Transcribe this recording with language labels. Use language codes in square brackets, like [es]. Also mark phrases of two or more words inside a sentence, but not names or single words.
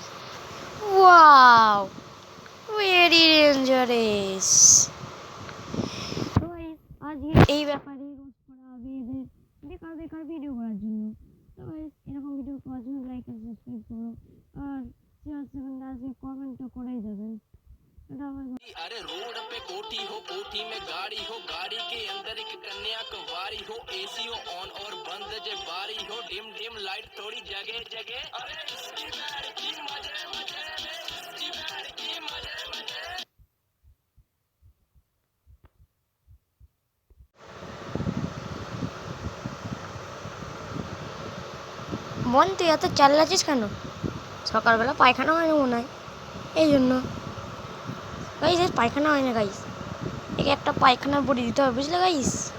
[en] wow, very dangerous. [bn] আজকে এই ব্যাপারে রোস্ট করা হবে এদের বেকার বেকার ভিডিও করার জন্য। তো এরকম ভিডিও পাওয়ার জন্য লাইক আর সাবস্ক্রাইব করো, আর শেয়ার সেকেন্ড আজকে কমেন্টও করেই যাবেন। [hi] अरे रोड पे कोठी हो, कोठी में गाड़ी हो, गाड़ी के अंदर एक कन्या कुंवारी हो, एसी हो ऑन और बंद जे बारी हो, [en] dim dim light [hi] थोड़ी जगह जगह। अरे इसकी लड़की मजे मजे में, इसकी लड़की मजे मजे। [bn] মন তুই এত চাল্লাছিস কেন? সকালবেলা পায়খানা হয় না মনে হয়, এই জন্য। গাইস এর পায়খানা হয় না গাইস, একে একটা পায়খানা বড়ি দিতে হবে, বুঝলে গাইস?